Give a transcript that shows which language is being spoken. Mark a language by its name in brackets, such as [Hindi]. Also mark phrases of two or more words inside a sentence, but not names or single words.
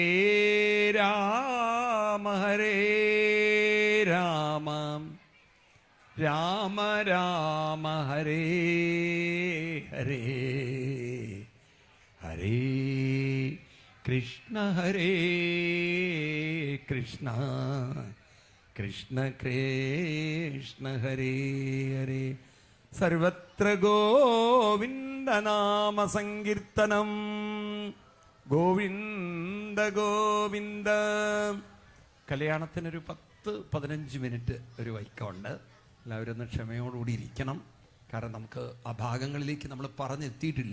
[Sanskrit] രാമ രാമ ഹരേ ഹരേ ഹരേ കൃഷ്ണ കൃഷ്ണ ഹരേ ഹരേ. സർവത്ര ഗോവിന്ദനാമ സങ്കീർത്തനം. ഗോവിന്ദ ഗോവിന്ദ. [Malayalam] കല്യാണത്തിനൊരു 10-15 മിനിറ്റ് ഒരു വൈക്കമുണ്ട്. എല്ലാവരും ഒന്ന് ക്ഷമയോടുകൂടി ഇരിക്കണം. കാരണം നമുക്ക് ആ ഭാഗങ്ങളിലേക്ക് നമ്മൾ പറഞ്ഞെത്തിയിട്ടില്ല.